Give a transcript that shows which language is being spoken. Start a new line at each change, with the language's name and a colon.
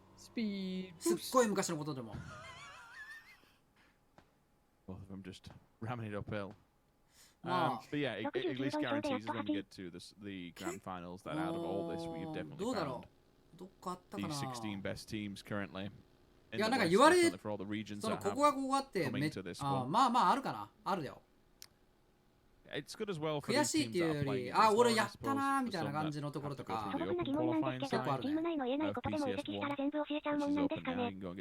Japanese: すっごい昔のことでも。
English: Both of them just ramming it uphill. But yeah, it at least guarantees us when we get to the grand finals that out of all this, we've definitely found the 16 best teams currently.
Japanese: いや、なんか言われ、そのここがここがあって、まあまああるかな、あるよ。悔しいっていうより、あ、俺やったなみたいな感じのところとか、素朴な疑問なんですけど、チーム内の言えないことでも移籍したら全部教えちゃうもんなんですかね。